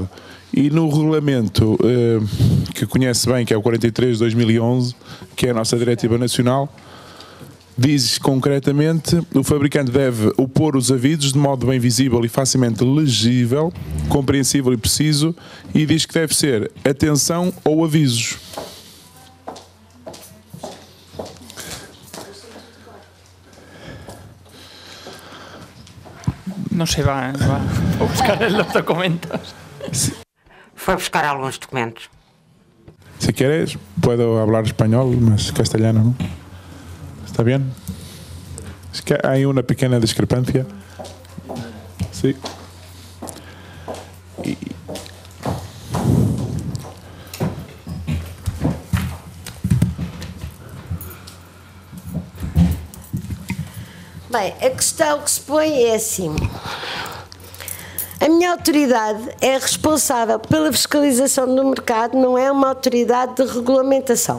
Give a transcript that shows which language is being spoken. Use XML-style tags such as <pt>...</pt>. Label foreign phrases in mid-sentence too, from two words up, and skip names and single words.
<pt>E no regulamento que conhece bem, que é o 43 de 2011, que é a nossa diretiva nacional, diz concretamente o fabricante deve opor os avisos de modo bem visível e facilmente legível, compreensível e preciso, e diz que deve ser atenção ou avisos.</pt> <es>No se va a buscar en los documentos.</es> <pt>Foi buscar alguns documentos.</pt> <es>Si quieres, puedo hablar español, mas castellano no. ¿Está bien? Es que hay una pequeña discrepancia. Sí.</es> <pt>Bem, a questão que se põe é assim. A minha autoridade é responsável pela fiscalização do mercado, não é uma autoridade de regulamentação.</pt>